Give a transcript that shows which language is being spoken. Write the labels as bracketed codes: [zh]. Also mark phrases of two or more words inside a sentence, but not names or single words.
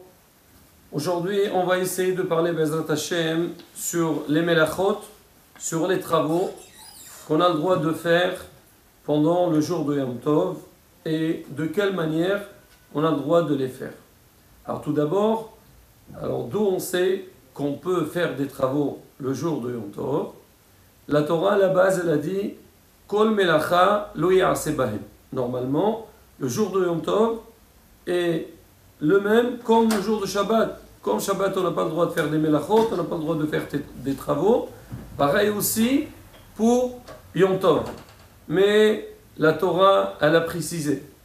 [fr] Aujourd'hui, on va essayer de parler [he] בעזרת השם [fr] sur les melachot, sur les travaux qu'on a le droit de faire pendant le jour de [he] יום טוב [fr] et de quelle manière on a le droit de les faire. Alors tout d'abord, d'où on sait qu'on peut faire des travaux le jour de [he] יום טוב? [fr] La Torah à la base elle a dit [he] כל מלאכה לא יעשה בהם. [fr] Normalement, le jour de [he] יום טוב [fr] est le même comme le jour de Shabbat. Comme Shabbat, on n'a pas le droit de faire des melachot, on n'a pas le droit de faire des travaux. Pareil aussi pour [he] יום טוב. [fr] Mais la Torah, elle a précisé.